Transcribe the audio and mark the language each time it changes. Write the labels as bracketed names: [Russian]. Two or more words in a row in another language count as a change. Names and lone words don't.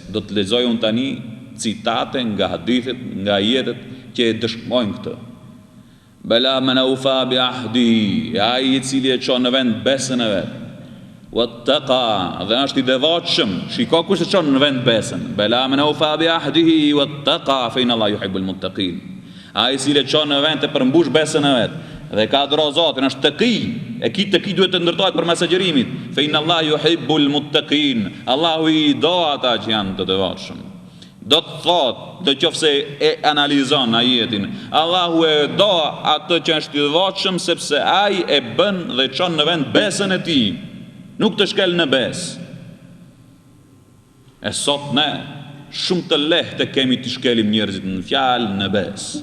[Albanian] Do të lexoj unë tani citate nga hadithet, nga ajetet që e dëshmojnë këtë. [Arabic] بلى من أوفى بعهده, [Albanian] ai i cili e çon në vend besën e vet. Wattaqa, dhe është i devotshëm. Shiko kush e çon në vend besën. [Arabic] بلى من أوفى بعهده واتقى فإن الله يحب المتقين. [Albanian] Ai i cili e çon në vend të përmbush besën e vet dhe ka adhuro Zotin, është taqi. E ki taqi duhet të ndërtohet përmes agjerimit. [Arabic] فإن الله يحب المتقين. [Albanian] Allahu i do ata që janë të devotshëm. Do të thotë, do qofse e analizon ajetin, Allahu e do atë që është i devotshëm sepse ai e bën dhe çon në vend besën e tij, nuk të shkel në besë. E sot ne shumë të lehtë kemi të shkelim njerëzit në fjalë, në besë.